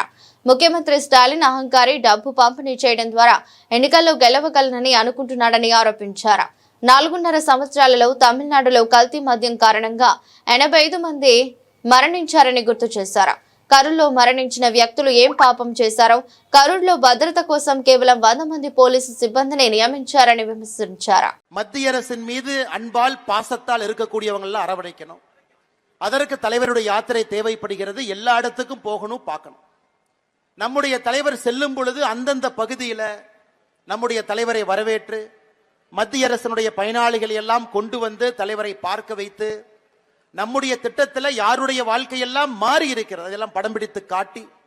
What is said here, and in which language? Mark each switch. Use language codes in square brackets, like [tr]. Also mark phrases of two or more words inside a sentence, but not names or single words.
[te] ముఖ్యమంత్రి స్టాలిన్ అహంకారి డబ్బు పంపిణీ చేయడం ద్వారా ఎన్నికల్లో గెలవగలనని అనుకుంటున్నాడని ఆరోపించారు. 4.5 సంవత్సరాలలో తమిళనాడులో కల్తీ మద్యం కారణంగా 85 మంది మరణించారని గుర్తు చేశారు. కరూర్లో మరణించిన వ్యక్తులు ఏం పాపం చేశారో, కరూర్లో భద్రత కోసం కేవలం 100 మంది పోలీసు సిబ్బందిని నియమించారని విమర్శించారు. [ta] மத்திய அரசின் மீது அன்பால் பாசத்தால் இருக்கக்கூடியவங்கள அரவணைக்கணும். அதற்கு தலைவருடைய யாத்திரை தேவைப்படுகிறது. எல்லா இடத்துக்கும் போகணும், பார்க்கணும். நம்முடைய தலைவர் செல்லும் பொழுது அந்தந்த பகுதியில நம்முடைய தலைவரை வரவேற்று மத்திய அரசினுடைய பயனாளிகளை எல்லாம் கொண்டு வந்து தலைவரை பார்க்க வைத்து நம்முடைய திட்டத்தில் யாருடைய வாழ்க்கையெல்லாம் மாறி இருக்கிறது அதெல்லாம் படம் பிடித்து காட்டி